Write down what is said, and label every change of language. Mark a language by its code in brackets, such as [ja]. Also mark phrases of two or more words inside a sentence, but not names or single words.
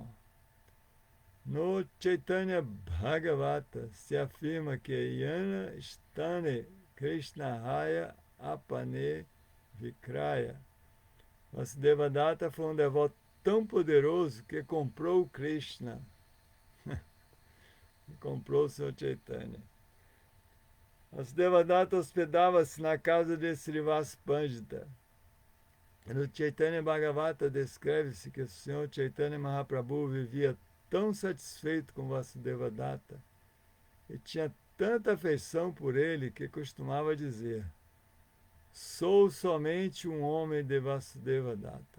[pt] No Chaitanya Bhagavata se afirma que [bn] যানা স্থানে কৃষ্ণহয় আপনে বিক্রয়. [pt] Vasudeva Datta foi um devoto tão poderoso que comprou o Krishna. Comprou o Sr. Chaitanya. Vasudeva Datta hospedava-se na casa de Srivas Pandita. No Chaitanya Bhagavata descreve-se que o Sr. Chaitanya Mahaprabhu vivia tão satisfeito com Vasudeva Datta e tinha tanta afeição por ele que costumava dizer: sou somente um homem de Vasudeva Datta.